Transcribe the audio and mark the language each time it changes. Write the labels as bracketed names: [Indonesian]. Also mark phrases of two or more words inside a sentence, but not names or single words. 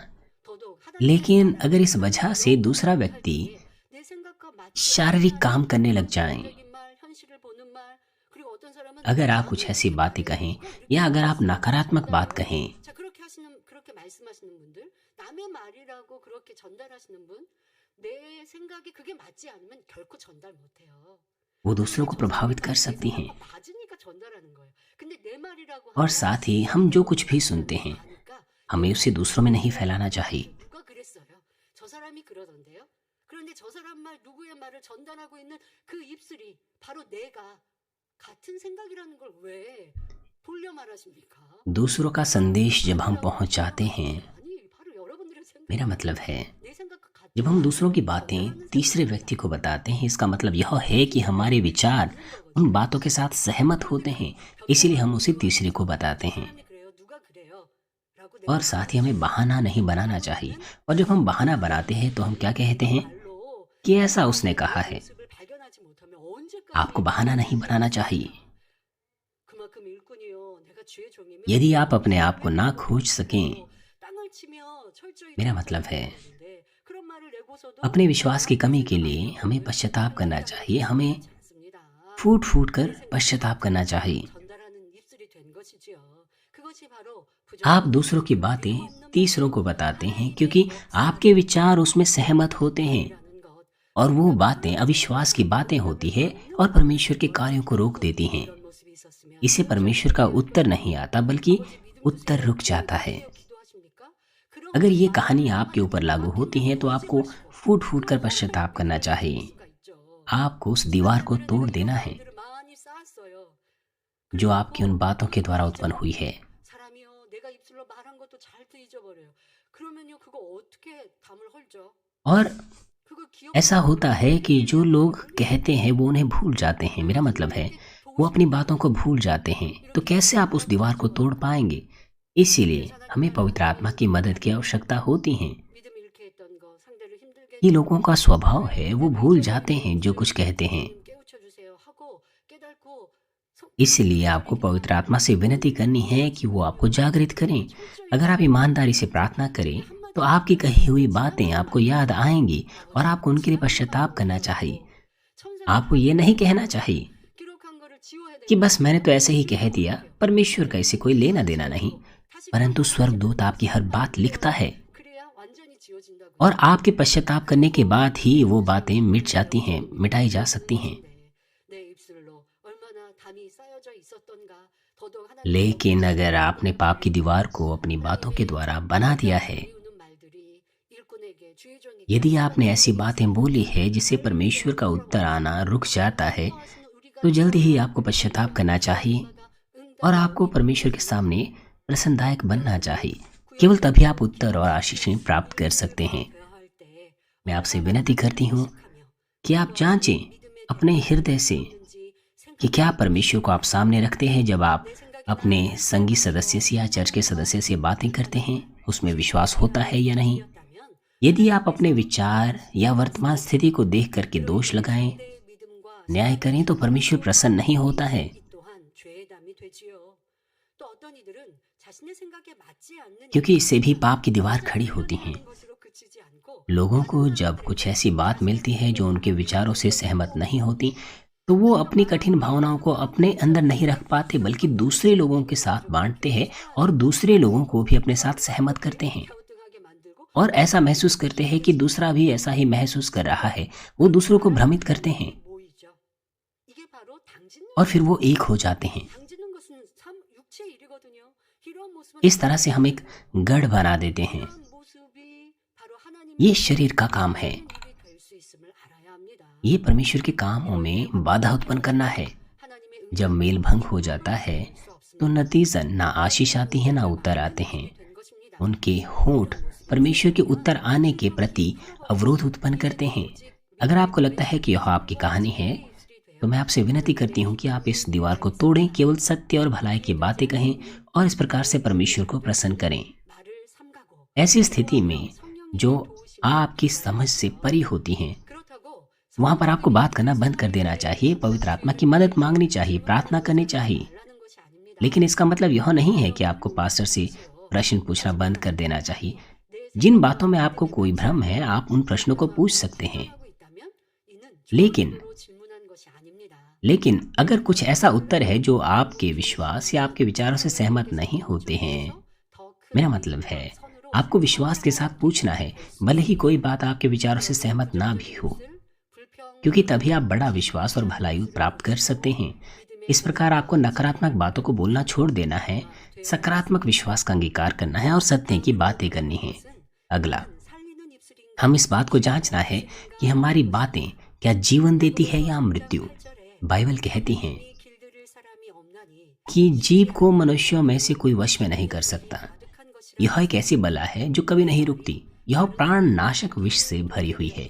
[Hindi] लेकिन अगर इस वजह से दूसरा व्यक्ति शारीरिक काम करने लग जाए, अगर आप कुछ ऐसी बातें कहें या अगर आप नकारात्मक बात कहें, वो दूसरों को प्रभावित कर सकती हैं। और साथ ही हम जो कुछ भी सुनते हैं, हमें उसे दूसरों में नहीं फैलाना चाहिए। [Korean] 그런데 저 사람 말 누구의 말을 전달하고 있는 그 입술이 바로 내가 같은 생각이라는 걸 왜 돌려 말하십니까? [Hindi] दूसरों का संदेश जब हम पहुंचाते हैं, [Korean] 아니 바로 여러분들의 [Hindi] मेरा [Korean] 생각이 [Hindi] मतलब है [Korean] 내 생각과 [Hindi] जब [Korean] 같은 [Hindi] हम [Korean] 걸 [Hindi] दूसरों की बातें [Korean] 전달하는 [Hindi] तीसरे [Korean] 사람이 [Hindi] व्यक्ति को बताते हैं, इसका मतलब यह है कि हमारे विचार उन बातों के साथ सहमत होते हैं, इसीलिए हम उसे तीसरे को बताते हैं। [Korean] 사람이 그래요. 누가 그래요? 라고 [Hindi] और [Korean] 내가 [Hindi] साथ ही हमें बहाना नहीं बनाना चाहिए। और जब हम बहाना बनाते हैं तो हम क्या कहते हैं [Korean] 말로 [Hindi] कि ऐसा उसने कहा है। [Korean] 모습을 발견하지 못하면 언제까지 [Hindi] आपको बहाना नहीं बनाना चाहिए। [Korean] 그만큼 일꾼이요. 내가 주의 종이면 [Hindi] यदि आप अपने आप को ना खोज सकें, [Korean] 땅을 치며 철저히 [Hindi] मेरा मतलब है [Korean] 되는데 그런 말을 내고서도 [Hindi] अपने विश्वास की कमी के लिए हमें पश्चाताप करना चाहिए। हमें [Korean] 그렇지 않습니다. [Hindi] फूट फूट कर पश्चाताप करना चाहिए। [Korean] 전달하는 입술이 된 것이지요. 그것이 바로 [Hindi] आप दूसरों की बातें तीसरों को बताते हैं क्योंकि आपके विचार उसमें सहमत होते हैं, [Korean] 부정이라는 것. [Hindi] और वो बातें अविश्वास की बातें होती है और परमेश्वर के कार्यों को रोक देती हैं। [Korean] 이런 모습이 있었으면 [Hindi] इससे परमेश्वर का उत्तर नहीं आता, बल्कि उत्तर रुक जाता है। [Korean] 기도하십니까? 그런 [Hindi] अगर ये कहानी आपके ऊपर लागू होती है तो आपको फूट फूट कर पश्चाताप करना चाहिए। [Korean] 수가 있죠. [Hindi] आपको उस दीवार को तोड़ देना है [Korean] 들을 많이 쌓았어요. [Hindi] जो आपकी उन बातों के द्वारा उत्पन्न हुई है। [Korean] 사람이요, 내가 입술로 말한 것도 잘도 잊어버려요. 그러면요, 그거 어떻게 담을 헐죠? [Hindi] और [Korean] 그거 기억 [Hindi] ऐसा होता है कि जो लोग कहते हैं वो उन्हें भूल जाते हैं। मेरा मतलब है वो अपनी बातों को भूल जाते हैं, तो कैसे आप उस दीवार को तोड़ पाएंगे? इसीलिए हमें पवित्र आत्मा की मदद की आवश्यकता होती है। [Korean] 믿음 잃게 했던 거, 상대를 힘들게 [Hindi] ये लोगों का स्वभाव है, वो भूल जाते हैं जो कुछ कहते हैं। [Korean] 깨우쳐 주세요 하고 깨닫고 [Hindi] इसलिए आपको पवित्र आत्मा से विनती करनी है कि वो आपको जागृत करें। अगर आप ईमानदारी से प्रार्थना करें तो आपकी कही हुई बातें आपको याद आएंगी और आपको उनके लिए पश्चाताप करना चाहिए। [Korean] 천사 [Hindi] आपको ये नहीं कहना चाहिए [Korean] 기록한 거를 지워야 [Hindi] कि [Korean] 되는 [Hindi] बस मैंने तो ऐसे ही कह दिया, परमेश्वर का इससे कोई लेना देना नहीं। परंतु स्वर्गदूत आपकी हर बात लिखता है [Korean] 그래야 완전히 지워진다고. [Hindi] और आपके पश्चाताप करने के बाद ही वो बातें मिट जाती हैं, मिटाई जा सकती हैं। [Korean] 내 입술로 얼마나 담이 쌓여져 있었던가. 더더욱 하나님 [Hindi] लेकिन अगर आपने पाप की दीवार को अपनी बातों के द्वारा बना दिया है, [Korean] 우는 말들이 일꾼에게 주의 종에게 [Hindi] यदि आपने ऐसी बातें बोली है जिससे परमेश्वर का उत्तर आना रुक जाता है, तो जल्दी ही आपको पश्चाताप करना चाहिए और आपको परमेश्वर के सामने प्रसन्नदायक बनना चाहिए। केवल तभी आप उत्तर और आशीषें प्राप्त कर सकते हैं। [Korean] 대화할 때 [Hindi] मैं आपसे विनती करती हूँ कि आप जांचें अपने हृदय से कि क्या परमेश्वर को आप सामने रखते हैं। जब आप अपने संगी सदस्य से या चर्च के सदस्य से बातें करते हैं, उसमें विश्वास होता है या नहीं। [Korean] 있다면 [Hindi] यदि आप अपने विचार या वर्तमान स्थिति को देख करके दोष लगाएं, [Korean] 내 믿음과 [Hindi] न्याय करें, तो परमेश्वर प्रसन्न नहीं होता है, [Korean] 이 또한 죄의 담이 되지요. 또 어떤 이들은 자신의 생각에 맞지 않는 [Hindi] क्योंकि इससे भी पाप की दीवार खड़ी होती हैं। [Korean] 것으로 그치지 않고 [Hindi] लोगों को जब कुछ ऐसी बात मिलती है जो उनके विचारों से सहमत नहीं होती, तो वो अपनी कठिन भावनाओं को अपने अंदर नहीं रख पाते, बल्कि दूसरे लोगों के साथ बांटते हैं और दूसरे लोगों को भी अपने साथ सहमत करते हैं [Korean] 갸우뚱하게 만들고 [Hindi] और ऐसा महसूस करते हैं कि दूसरा भी ऐसा ही महसूस कर रहा है। वो दूसरों को भ्रमित करते हैं [Korean] 모이죠. 이게 바로 당짓는 [Hindi] और फिर वो एक हो जाते हैं। [Korean] 당짓는 것은 참 육체의 일이거든요. 이러한 모습은 [Hindi] इस तरह से हम एक गढ़ बना देते हैं। [Korean] 이러한 모습이 바로 하나님의 [Hindi] ये शरीर का काम है। [Korean] 일이 될수 있음을 알아야 합니다. [Hindi] ये परमेश्वर के कामों में बाधा उत्पन्न करना है। [Korean] 하나님의 [Hindi] जब मेल भंग हो जाता है तो नतीजन ना आशीष आती है ना उत्तर आते हैं। [Korean] 된 것입니다. [Hindi] उनके होंठ परमेश्वर के उत्तर आने के प्रति अवरोध उत्पन्न करते हैं। अगर आपको लगता है कि यह आपकी कहानी है, तो मैं आपसे विनती करती हूँ कि आप इस दीवार को तोड़ें, केवल सत्य और भलाई की बातें कहें और इस प्रकार से परमेश्वर को प्रसन्न करें। [Korean] 말을 삼가고 [Hindi] ऐसी स्थिति में जो आपकी समझ से परी होती हैं, [Korean] 그렇다고 [Hindi] वहाँ पर आपको बात करना बंद कर देना चाहिए, पवित्र आत्मा की मदद मांगनी चाहिए, प्रार्थना करनी चाहिए। [Korean] 하는 것이 아닙니다. [Hindi] लेकिन इसका मतलब यह नहीं है कि आपको पास्टर से प्रश्न पूछना बंद कर देना चाहिए। जिन बातों में आपको कोई भ्रम है, आप उन प्रश्नों को पूछ सकते हैं। [Korean] 하고 있다면 이는 [Hindi] लेकिन [Korean] 로 질문한 것이 아닙니다. [Hindi] लेकिन अगर कुछ ऐसा उत्तर है जो आपके विश्वास या आपके विचारों से सहमत नहीं होते हैं, [Korean] 더 큰 [Hindi] मेरा मतलब है आपको विश्वास के साथ पूछना है, भले ही कोई बात आपके विचारों से सहमत ना भी हो, [Korean] 불평 [Hindi] क्योंकि तभी आप बड़ा विश्वास और भलाई प्राप्त कर सकते हैं। इस प्रकार आपको नकारात्मक बातों को बोलना छोड़ देना है, सकारात्मक विश्वास का अंगीकार करना है और सत्य की बातें करनी है। अगला, [Korean] 살리는 입술인가 [Hindi] हम इस बात को जांचना है कि हमारी बातें क्या जीवन देती है या मृत्यु। बाइबल कहती हैं कि जीव को मनुष्यों में से कोई वश में नहीं कर सकता। यह एक ऐसी बला है जो कभी नहीं रुकती। यह प्राण नाशक विष से भरी हुई है।